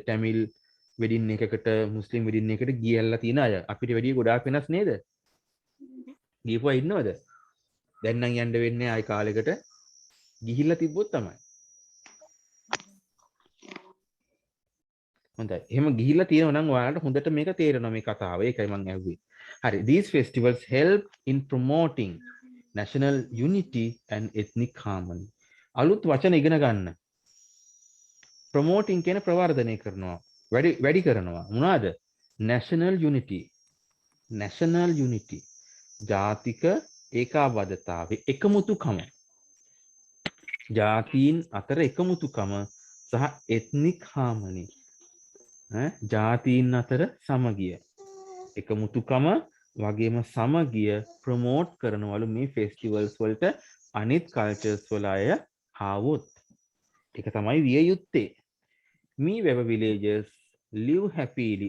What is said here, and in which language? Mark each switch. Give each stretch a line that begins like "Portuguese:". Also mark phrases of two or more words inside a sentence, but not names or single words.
Sinhala: ටැමිල් වෙඩින් එකකට මුස්ලිම් වෙඩින් එකකට ගියලා තියෙන අය අපිට වැඩිය ගොඩාක් වෙනස් නේද? ගිහපුවා ඉන්නවද? දැන් නම් යන්න වෙන්නේ ආයි කාලෙකට ගිහිල්ලා තිබ්බොත් තමයි. හොඳයි. එහෙම ගිහිල්ලා තියෙනවා නම් ඔයාලට හොඳට මේක තේරෙනවා මේ කතාව. ඒකයි මම ඇහුවේ. හරි.
English: These festivals help in promoting national unity and ethnic harmony.
Sinhala: අලුත් වචන ඉගෙන ගන්න. promoting කියන ප්‍රවර්ධනය කරනවා. වැඩි කරනවා. මොනවාද?
English: national unity. national unity.
Sinhala: ජාතික ඒකාබද්ධතාවය, එකමුතුකම. ජාතීන් අතර එකමුතුකම සහ
English: ethnic harmony.
Sinhala: ජාතීන් අතර සමගිය. එකමුතුකම වගේම සමගිය ප්‍රමෝට් කරනවලු මේ ෆෙස්ටිවල්ස් වලට අනිත් කල්චර්ස් වල අය ආවොත්. ඒක තමයි විය යුත්තේ. මේ වෙව
English: villagers live happily.